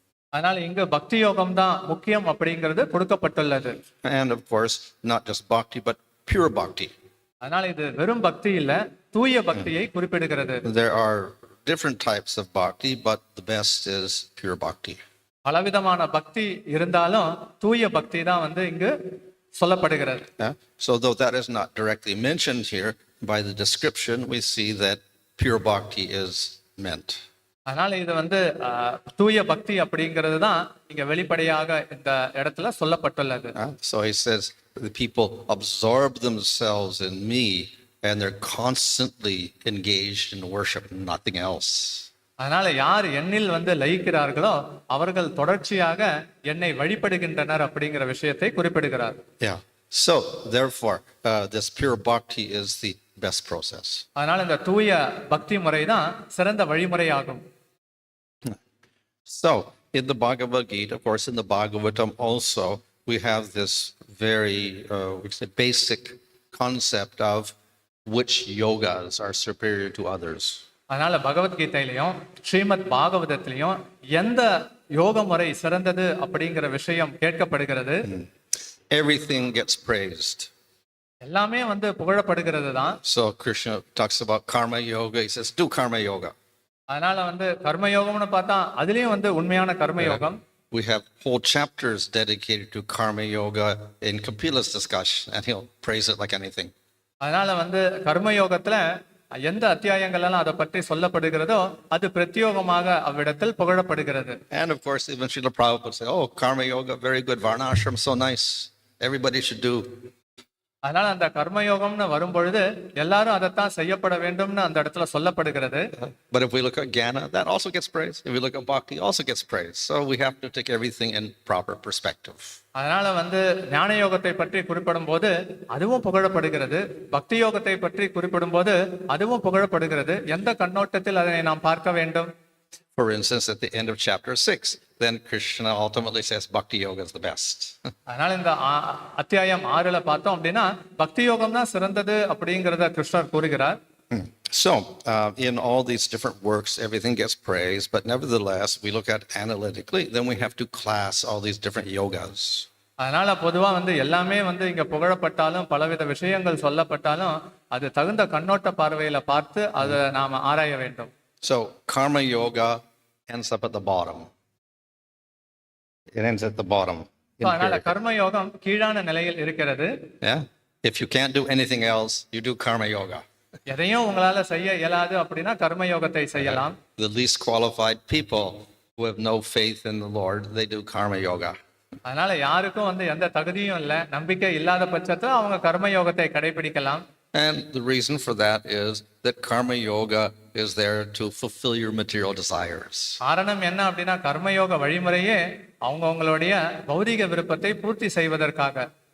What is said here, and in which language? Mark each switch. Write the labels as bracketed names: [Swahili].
[Tamil] அதனால இங்கு பக்தி யோகம் தான் முக்கியம் அப்படிங்கிறது கொடுக்கப்பட்டுள்ளது. [English] And of course, not just bhakti, but pure bhakti. [Tamil] அதனால இது வெறும் பக்தி இல்ல, தூய பக்தியை குறிப்பிடுகிறது. [English] There are different types of bhakti, but the best is pure bhakti. [Tamil] பலவிதமான பக்தி இருந்தாலும் தூய பக்தி தான் இங்கு சொல்லப்படுகிறது. [English] So though that is not directly mentioned here, by the description we see that pure bhakti is meant. [Tamil] அதனால இது தூய பக்தி அப்படிங்கிறது தான் இங்க வெளிப்படையாக இந்த இடத்துல சொல்லப்பட்டுள்ளது. [English] So he says the people absorb themselves in me and they're constantly engaged in worship, nothing else. [Tamil] அதனால யார் என்னில் லயிக்கிறார்களோ அவர்கள் தொடர்ச்சியாக என்னை வழிபடுகின்றனர் அப்படிங்கிற விஷயத்தை குறிப்பிடுகிறார். [English] Yeah. So therefore, this pure bhakti is the best process. [Tamil] அதனால இந்த தூய பக்தி முறை தான் சிறந்த வழிமுறையாகும். [English] So in the Bhagavad Gita, of course, in the Bhagavatam also, we have this very basic concept of which yogas are superior to others. [Tamil] அதனால பகவத்கீதையிலையும் ஸ்ரீமத் பாகவதத்திலையும் எந்த யோக முறை சிறந்தது அப்படிங்கிற விஷயம் கேட்கப்படுகிறது. [English] Everything gets praised. [Tamil] எல்லாமே புகழப்படுகிறது தான். [English] So Krishna talks about karma yoga. He says, do karma yoga. [Tamil] அதனால கர்ம யோகம்னு பார்த்தா அதுலயும் உண்மையான கர்ம யோகம். [English] We have whole chapters dedicated to karma yoga in Kapila's discussion, and he'll praise it like anything. [Tamil] அதனால கர்ம யோகத்துல எந்த அத்தியாயங்கள் எல்லாம் அதை பற்றி சொல்லப்படுகிறதோ அது பிரத்யோகமாக அவ்விடத்தில் புகழப்படுகிறது. [English] And of course, even Srila Prabhupada said, oh, karma yoga, very good, varnashram, so nice. Everybody should do. [Tamil] அதனால அந்த கர்மயோகம்னு வரும்பொழுது எல்லாரும் அதைத்தான் செய்யப்பட வேண்டும்னு அந்த இடத்துல சொல்லப்படுகிறது. [English] But if we look at Jnana, that also gets praised. If we look at Bhakti, also gets praised. So we have to take everything in proper perspective. [Tamil] அதனால ஞான யோகத்தை பற்றி குறிப்பிடும் போது அதுவும் புகழப்படுகிறது, பக்தி யோகத்தை பற்றி குறிப்பிடும் போது அதுவும் புகழப்படுகிறது. எந்த கண்ணோட்டத்தில் அதனை நாம் பார்க்க வேண்டும்? [English] For instance, at the end of chapter 6, then Krishna ultimately says Bhakti Yoga is the best. [Tamil] அதனால இந்த அத்தியாயம் 6ல பார்த்தோம் அப்படின்னா பக்தி யோகம் தான் சிறந்தது அப்படிங்கறத கிருஷ்ணர் கூறுகிறார். [English] So, in all these different works, everything gets praised, but nevertheless, we look at analytically, then we have to class all these different yogas. [Tamil] அதனால பொதுவா எல்லாமே இங்க புகழப்பட்டாலும் பலவித விஷயங்கள் சொல்லப்பட்டாலும் அது தகுந்த கண்ணோட்ட பார்வையில பார்த்து அதை நாம ஆராய வேண்டும். [English] So, karma yoga ends up at the bottom. It ends at the bottom. [Tamil] அதனால கர்ம யோகம் கீழான நிலையில் இருக்கிறது. [English] Yeah. If you can't do anything else, you do karma yoga. [Tamil] எதையும் உங்களால செய்ய இயலாது அப்படின்னா கர்ம யோகத்தை செய்யலாம். [English] The least qualified people who have no faith in the Lord, they do karma yoga. [Tamil] அதனால யாருக்கும் வந்து எந்த தகுதியும் இல்லை, நம்பிக்கை இல்லாத பட்சத்துல அவங்க கர்மயோகத்தை கடைபிடிக்கலாம். [English] And the reason for that is that karma yoga is there to fulfill your material desires. [Tamil] காரணம் என்ன அப்படின்னா கர்மயோக வழிமுறையே அவங்களுடைய பௌதிக விருப்பத்தை பூர்த்தி செய்வதற்காக.